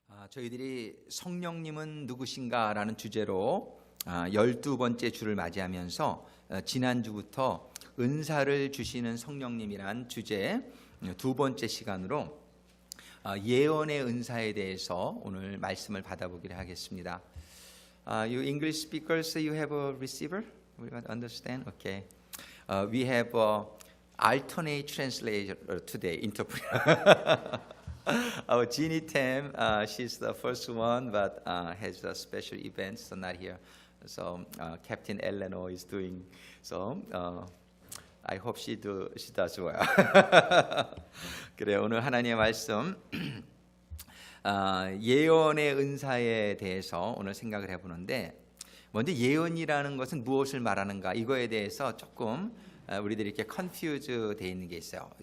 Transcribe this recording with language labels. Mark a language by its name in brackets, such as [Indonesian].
[Korean] 저희들이 성령님은 누구신가라는 주제로 12번째 주를 맞이하면서 지난주부터 은사를 주시는 성령님이란 주제 두 번째 시간으로 예언의 은사에 대해서 오늘 말씀을 받아보기로 하겠습니다. [English] You English speakers, you have a receiver? We understand? Okay. We have a alternate translator today, interpreter. Our Jeannie Tam, she's the first one, but has a special event, so not here. So Captain Eleanor is doing. So I hope she does well. [Korean] 그래 오늘 하나님의 말씀 예언의 은사에 대해서 오늘 생각을 해보는데 먼저 예언이라는 것은 무엇을 말하는가 이거에 대해서 조금 우리들이 이렇게 컨퓨즈 돼 있는 게 있어요.